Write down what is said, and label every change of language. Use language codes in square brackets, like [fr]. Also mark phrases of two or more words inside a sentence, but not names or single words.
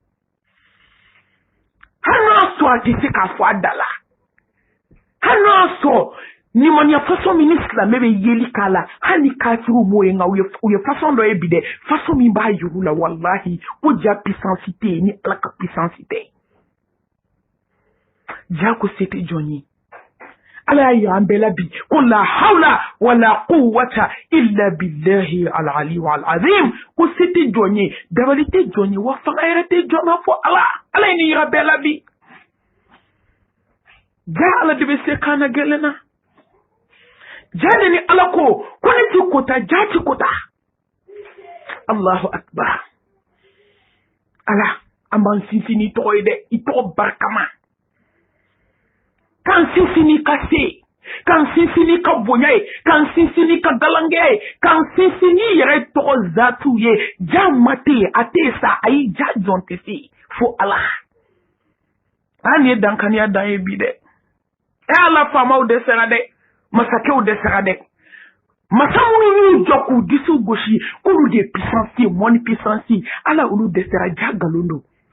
[bm] hali n'o y'a sɔrɔ a tɛ se k'a fɔ a da la hali n'o y'a sɔrɔ nimaniya façon min ni silamɛ bɛ yeli k'a la hali ni kafiriw m'o ye nka u ye façon dɔ ye bi dɛ façon min b'a yiru la wallahi ko ja puissance tɛ yen ni ala ka puissance tɛ ja ko se tɛ jɔn ye ala y'a yira an bɛɛ la bi ko [ar] لا حول ولا قوة إلا بالله العلي العظيم [bm] ko se tɛ jɔn ye dabali tɛ jɔn ye wa fanga yɛrɛ tɛ jɔn na fɔ ala ye nin yira bɛɛ la bi ja ala de bɛ se kana gɛlɛn na jani ni ala ko ne ti kota ja ti kota [ar] الله أكبر [bm] ala an b'an sinsin ni tɔgɔ ye dɛ i tɔgɔ barikama k'an sinsin ni ka se k'an sinsin ni ka bonya ye k'an sinsin ni ka galangɛ ye k'an sinsin ni yɛrɛ tɔgɔ zatu ye ja ma tɛ yen a tɛ sa ayi ja jɔn tɛ se fo ala an ye dankaniya dan ye bi dɛ ala faamaw dɛsɛra dɛ masakɛw dɛsɛra dɛ masa minnu y'u jɔ k'u disiw gosi k'olu de ye puissance ye mɔni puissance ala olu dɛsɛra ja nkalon don